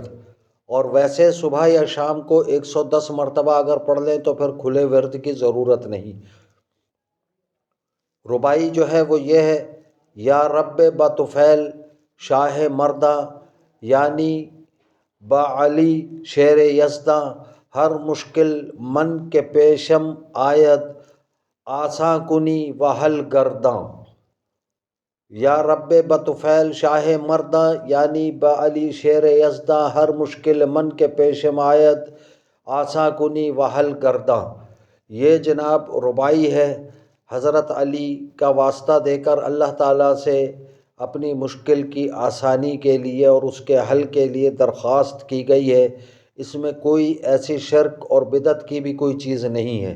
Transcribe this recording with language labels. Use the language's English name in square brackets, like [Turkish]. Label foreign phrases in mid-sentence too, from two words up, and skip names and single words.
[Urdu] اور ویسے صبح یا شام کو 110 مرتبہ اگر پڑھ لیں تو پھر کھلے ورد کی ضرورت نہیں۔ رباعی جو ہے وہ یہ ہے: [Persian] یا رب بطفیل شاہ مرداں، یعنی با علی شیر یزداں، ہر مشکل من کے پیشم آید، آساں کنی و حل گرداں۔ یا رب بطفیل شاہ مرداں، یعنی با علی شیر یزداں، ہر مشکل من کے پیشم آید، آساں کنی و حل گرداں۔ [Urdu] یہ جناب رباعی ہے۔ حضرت علی کا واسطہ دے کر اللہ تعالیٰ سے اپنی مشکل کی آسانی کے لیے اور اس کے حل کے لیے درخواست کی گئی ہے۔ اس میں کوئی ایسی شرک اور بدعت کی بھی کوئی چیز نہیں ہے۔